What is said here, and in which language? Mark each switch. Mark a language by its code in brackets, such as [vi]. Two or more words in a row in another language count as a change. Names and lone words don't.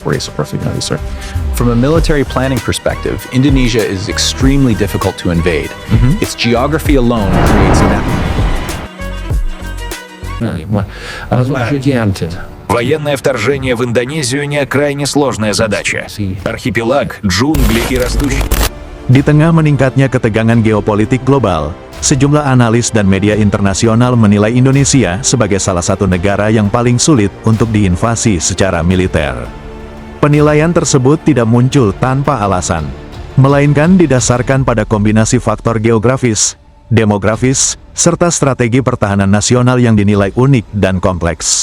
[en] From a military planning perspective, Indonesia is extremely difficult to invade. Its geography alone creates [ru] Военное вторжение в Индонезию не крайне сложная задача. Архипелаг, джунгли и растущие... [id] Di tengah meningkatnya ketegangan geopolitik global, sejumlah analis dan media internasional menilai Indonesia sebagai salah satu negara yang paling sulit untuk diinvasi secara militer. Penilaian tersebut tidak muncul tanpa alasan, melainkan didasarkan pada kombinasi faktor geografis, demografis, serta strategi pertahanan nasional yang dinilai unik dan kompleks.